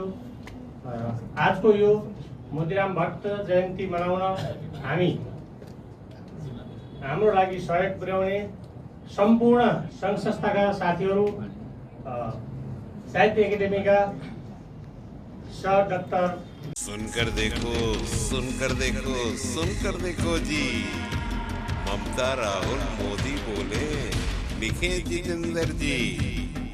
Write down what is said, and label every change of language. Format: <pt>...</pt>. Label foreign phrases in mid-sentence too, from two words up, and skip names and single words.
<ne>आजको यो मोतीराम भट्ट जयन्ती मनाउन हाम्रो लागि सहयोग पुर्याउने सम्पूर्ण सङ्घ संस्थाका साथीहरू, साहित्य एकाडेमीका सर डाक्टर</ne> <hi>सुनकर देखो जी, ममता राहुल मोदी बोले, लिखे जितेंद्र जी।</hi>